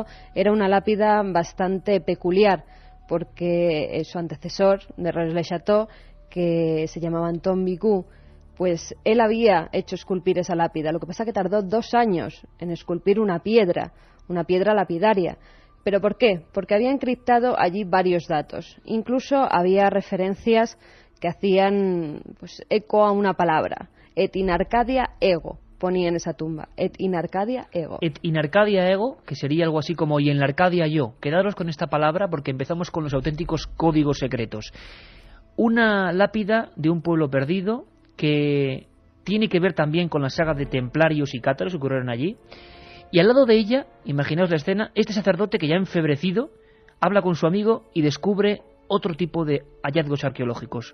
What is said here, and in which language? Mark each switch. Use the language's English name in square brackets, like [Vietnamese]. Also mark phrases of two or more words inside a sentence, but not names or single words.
[Spanish] Era una lápida bastante peculiar porque su antecesor de Rennes-le-Château, que se llamaba Anton Bigot, pues él había hecho esculpir esa lápida. Lo que pasa es que tardó 2 años en esculpir una piedra lapidaria. ¿Pero por qué? Porque había encriptado allí varios datos. Incluso había referencias que hacían pues eco a una palabra. [Latin] Et in Arcadia ego, [Spanish] ponía en esa tumba. [Latin] Et in Arcadia ego. Et in Arcadia ego, [Spanish] que sería algo así como y en la Arcadia yo. Quedaros con esta palabra porque empezamos con los auténticos códigos secretos. Una lápida de un pueblo perdido que tiene que ver también con la saga de templarios y cátaros que ocurrieron allí. Y al lado de ella, imaginaos la escena, este sacerdote que ya enfebrecido habla con su amigo y descubre otro tipo de hallazgos arqueológicos.